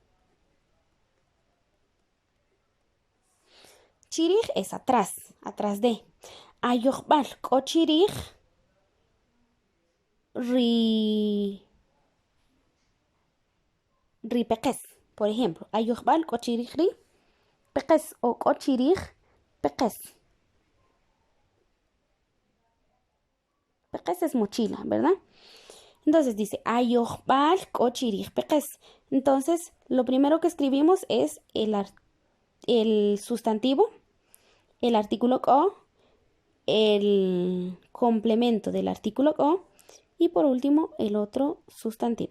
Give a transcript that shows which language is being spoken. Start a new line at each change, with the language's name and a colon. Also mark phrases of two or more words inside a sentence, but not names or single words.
Spanish: Chirij es atrás de.
Kaqchikel: Ayohbal, ko chirij, ri peques.
Spanish: Por ejemplo,
Kaqchikel: ayohbal, ko chirij, ri peques o ko chirij, peques.
Spanish: Peques es mochila, ¿verdad? Entonces dice
Kaqchikel: ayohbal, ko chirij, peques.
Spanish: Entonces, lo primero que escribimos es el sustantivo, el artículo ko, el complemento del artículo ko y por último el otro sustantivo.